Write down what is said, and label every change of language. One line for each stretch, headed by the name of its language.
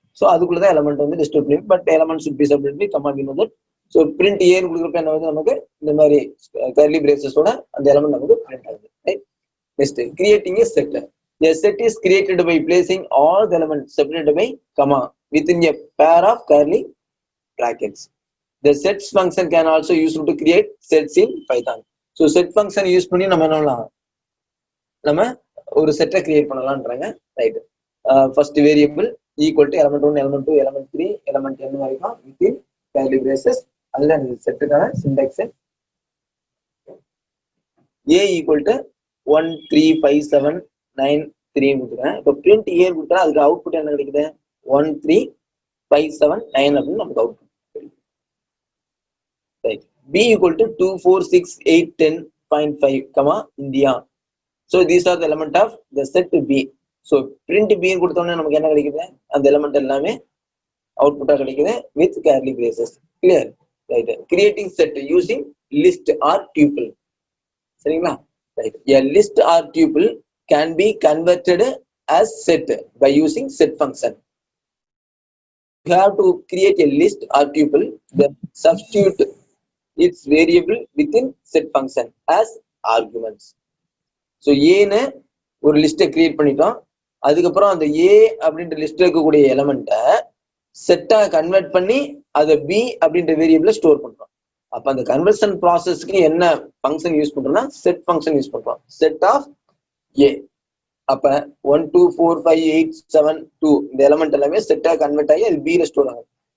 English: so
Tamil: அதுக்குள்ளதான்
English: Element வந்து disturb பண்ணி, but element should be separately command.
Tamil: So print ஏன்னு கொடுக்குறப்ப என்ன வந்து நமக்கு இந்த மாதிரி கர்லி பிரேசஸோட அந்த எலமெண்ட் நமக்கு பிரிண்ட் ஆகுது.
English: Right. Next, creating a set. A set is created by placing all the elements separated by comma within a pair of curly brackets. The sets function can also use to create sets in Python. So set function use
Tamil: பண்ணி நம்ம என்ன பண்ணலாம்? நம்ம ஒரு செட்டை create பண்ணலாம்ன்றாங்க.
English: Right. First variable equal to element 1, element 2, element 3, element n
Tamil: வரைக்கும்
English: within curly braces.
Tamil: அதுதான் இந்த செட்டுக்கான சின்டாக்ஸ்.
English: A equal to 1 3 5 7 9 3 கொடுத்துறேன்.
Tamil: இப்போ பிரிண்ட் A கொடுத்தா அதுக்கு அவுட்புட் என்ன கிடைக்குது? 1 3 5 7 9 அப்படின்னு நமக்கு output.
English: Right. B equal to 2 4 6 8 10.5 comma India. So these are the element of the set B.
Tamil: So print B கொடுத்தோம்னா நமக்கு என்ன கிடைக்குது? அந்த எலிமெண்ட் எல்லாமே அவுட்புட்டா கிடைக்குது
English: with curly braces. Clear? Right. Creating set using list or tuple.
Tamil: சரிங்களா?
English: Right. A list or tuple can be converted as set by using set function. You have to create a list or tuple, then substitute its variable within set function as arguments.
Tamil: So ஏன்னு ஒரு லிஸ்ட்டை create பண்ணிட்டோம். அதுக்கப்புறம் அந்த ஏ அப்படின்ற லிஸ்ட்ல இருக்கக்கூடிய எலமெண்ட்டை செட்டா கன்வெர்ட் பண்ணி அதை பி அப்படின்ற வேரியபிள ஸ்டோர் பண்றோம். அப்ப அந்த கன்வர்ஷன் ப்ராசஸ்க்கு என்ன ஃபங்க்ஷன் யூஸ் பண்றோம்னா செட் ஃபங்க்ஷன் யூஸ் பண்றோம். செட் ஆஃப் ஏ. அப்ப 1 2 4 5 8 7 2 இந்த எலமெண்ட் எல்லாமே செட்டா கன்வெர்ட் ஆகி அது பில ஸ்டோர் ஆகும்.